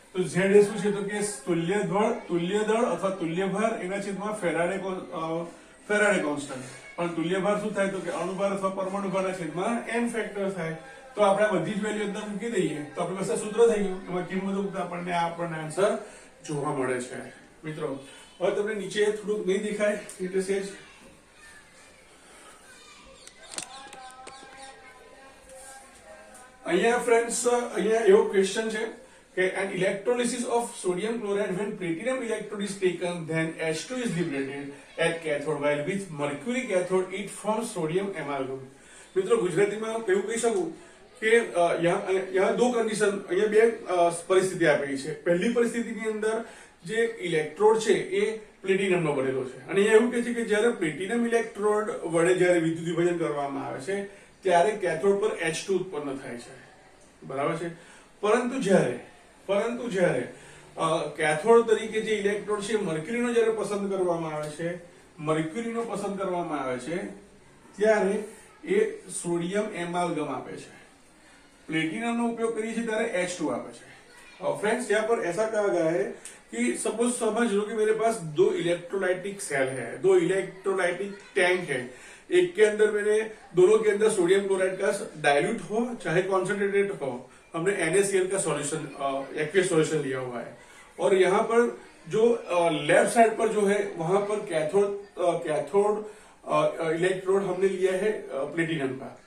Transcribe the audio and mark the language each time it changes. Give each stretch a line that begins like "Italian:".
Gujarati: તો Z એ શું છે, તો કે તુલ્ય દળ અથવા તુલ્ય ભાર એના છેદમાં ફેરાડે કોન્સ્ટન્ટ। પણ તુલ્ય ભાર શું થાય, તો કે અણુભાર અથવા પરમાણુ ભારના છેદમાં n ફેક્ટર થાય। તો આપણે બધી જ વેલ્યુ અંદર મૂકી દઈએ તો આપણી પાસે સૂત્ર થઈ ગયું, એમાં કિંમતો મૂકતા આપણને આન્સર જોવા મળે છે। મિત્રો હવે તમને નીચે થોડુંક નહીં દેખાય એટલે સેજ અહીંયા ફ્રેન્ડ્સ, અહીંયા એવો ક્વેશ્ચન છે કે
English: an electrolysis of sodium chloride when platinum electrode is taken then H2 is liberated at cathode while with mercury cathode it forms sodium amalgam।
Gujarati: મિત્રો ગુજરાતીમાં કેવું કહી શકું કે
Hindi: यहाँ दो कंडीशन
Gujarati: અહીંયા બે પરિસ્થિતિ આપેલી છે। પહેલી પરિસ્થિતિની અંદર જે ઇલેક્ટ્રોડ છે એ પ્લેટિનમનો બનેલો છે અને એવું કહે છે કે જ્યારે પ્લેટિનમ ઇલેક્ટ્રોડ વડે જ્યારે વિદ્યુત વિભાજન કરવામાં આવે છે ત્યારે કેથોડ પર H2 ઉત્પન્ન થાય છે, બરાબર છે। પરંતુ જ્યારે કેથોડ તરીકે જે ઇલેક્ટ્રોડ છે મર્ક્યુરીનો જ્યારે પસંદ કરવામાં આવે છે ત્યારે એ સોડિયમ એમાલ્ગમ આપે છે। प्लेटिनम નો
Hindi: उपयोग करिए
Gujarati: ત્યારે H2 આપે છે।
Hindi: फ्रेंड्स यहाँ पर ऐसा कहा गया है कि सपोज समझ लो कि मेरे पास दो इलेक्ट्रोलाइटिक सेल है, दो इलेक्ट्रोलाइटिक टैंक है। एक के अंदर मैंने दोनों के अंदर सोडियम क्लोराइड का डाइल्यूट हो चाहे कॉन्सेंट्रेटेड हो, हमने NaCl का सॉल्यूशन एक्वियस सॉल्यूशन लिया हुआ है और यहाँ पर जो लेफ्ट साइड पर जो है वहां पर कैथोड इलेक्ट्रोड हमने लिया है प्लेटिनम का।